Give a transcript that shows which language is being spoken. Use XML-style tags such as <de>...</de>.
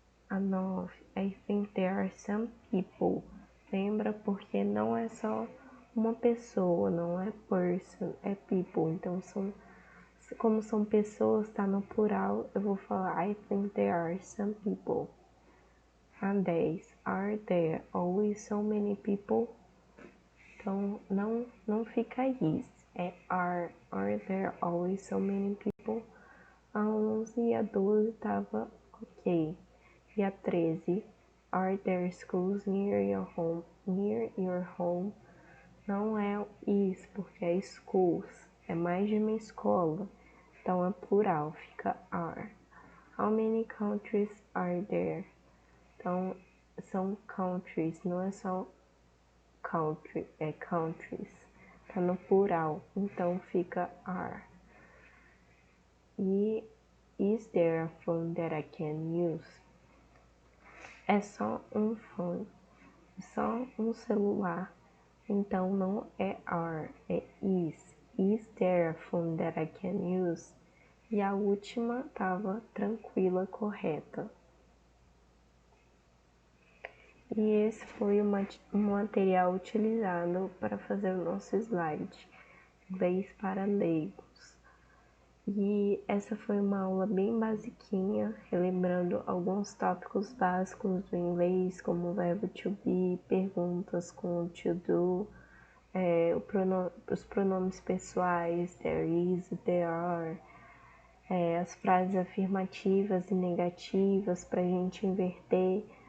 <en>A 9, I think there are some people.</en> <pt>Lembra? Porque não é só uma pessoa, não é person, é people. Então, como são pessoas, tá no plural, eu vou falar</pt> <en>I think there are some people. A 10, are there always so many people?</en> <pt>Então, não fica</pt> <en>is, é are there always so many people?</en> <pt>A 11 e a 12 tava ok.</pt> <en>E a 13, are there schools near your home? Near your home</en> <pt>não é is, porque é schools, é mais de uma escola, então é plural, fica are.</pt> <en>How many countries are there?</en> <pt>Então são countries, não é só country, é countries, tá no plural, então fica are.</pt> <en>E is there a phone that I can use?</en> <pt>É só um phone, só um celular, então não é are, é is.</pt> <en>Is there a phone that I can use?</en> <pt>E a última estava tranquila, correta. E esse foi o material utilizado para fazer o nosso slide, inglês para leigos. E essa foi uma aula bem basiquinha, relembrando alguns tópicos básicos do inglês, como o verbo to be, perguntas com o to do, os pronomes pessoais, there is, there are, as frases afirmativas e negativas para a gente inverter.</pt>